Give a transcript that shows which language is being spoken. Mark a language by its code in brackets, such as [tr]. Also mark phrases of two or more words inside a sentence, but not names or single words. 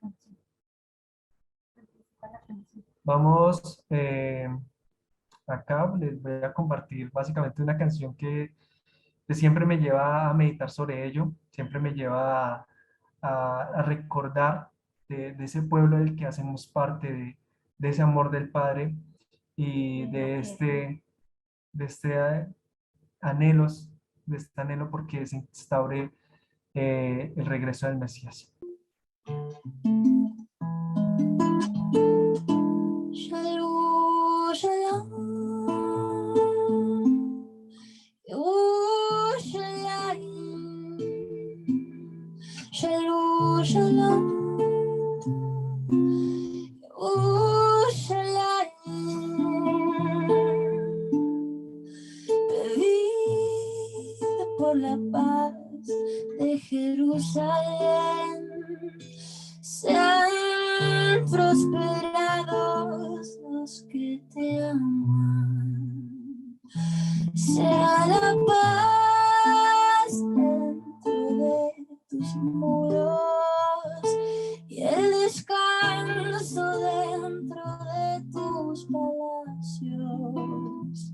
[es] Vamos, acá les voy a compartir básicamente una canción que siempre me lleva a meditar sobre ello, siempre me lleva a recordar de ese pueblo del que hacemos parte, de ese amor del Padre y de este anhelos, de este anhelo porque se instaure el regreso del Mesías. [he] שלום, שלום, ירושלים. שלום, שלום, ירושלים. [es] Pedid por la paz de Jerusalén, sean prosperados los que te aman, sea la paz dentro de tus muros y el descanso dentro de tus palacios.